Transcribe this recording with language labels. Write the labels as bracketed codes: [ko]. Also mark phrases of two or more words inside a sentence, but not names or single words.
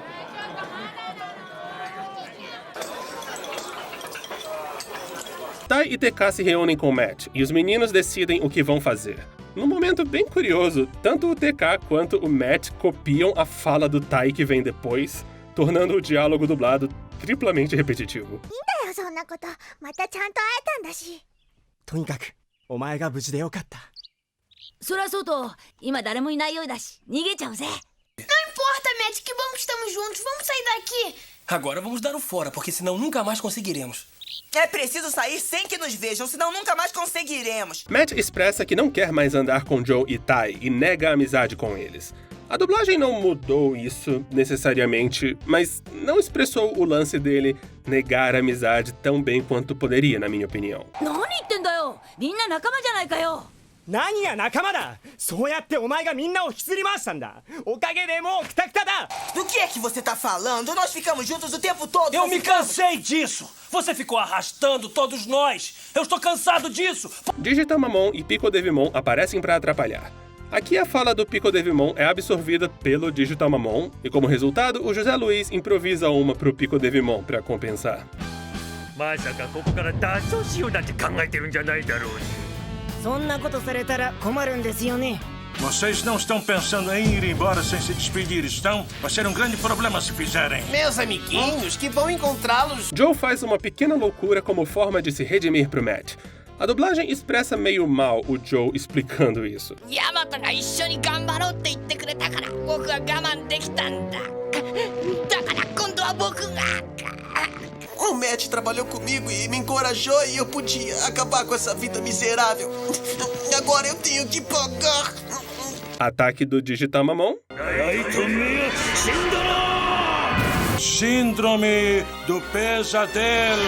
[pt] Tai e TK se reúnem com Matt, e os meninos decidem o que vão fazer. Num momento bem curioso, tanto o TK quanto o Matt copiam a fala do Tai que vem depois, tornando o diálogo dublado triplamente repetitivo. [ja] とにかくお前が無事でよかった。そりゃそうと、今誰もいないようだし、逃げちゃうぜ。 [pt] Não importa, Matt, que bom que estamos juntos. Vamos sair daqui. Agora vamos dar o fora, porque senão nunca mais conseguiremos. É preciso sair sem que nos vejam, senão nunca mais conseguiremos. Matt expressa que não quer mais andar com Joe e Tai e nega a amizade com eles. A dublagem não mudou isso necessariamente, mas não expressou o lance dele negar a amizade tão bem quanto poderia, na minha opinião. [ja] 何言ってんだよ。みんな仲間じゃないかよ。何が仲間だ。そうやってお前がみんなを引きずり回したんだ。おかげでもうクタクタだ。 [pt] Do que é que você tá falando? Nós ficamos juntos o tempo todo. Eu me cansei disso. Você ficou arrastando todos nós. Eu estou cansado disso. Digitamamon e Pico Devimon aparecem para atrapalhar. Aqui a fala do Pico Devimon é absorvida pelo Digitamamon, e como resultado, o José Luiz improvisa uma pro Pico Devimon para compensar. [ja] まさかここから脱走しようなんて考えてるんじゃないだろうね。そんなことされたら困るんですよね。 [pt] Vocês não estão pensando em ir embora sem se despedir, estão? Vai ser um grande problema se fizerem. Meus amiguinhos, que vão encontrá-los. Joe faz uma pequena loucura como forma de se redimir pro Matt. A dublagem expressa meio mal o Joe explicando isso. [ja] Yamatoが一緒に頑張ろうって言ってくれたから僕は我慢できたんだ。だから今度は僕が。 [pt] O Matt trabalhou comigo e me encorajou e eu podia acabar com essa vida miserável. Agora eu tenho que pagar. Ataque do Digitamamon. Síndrome do pesadelo.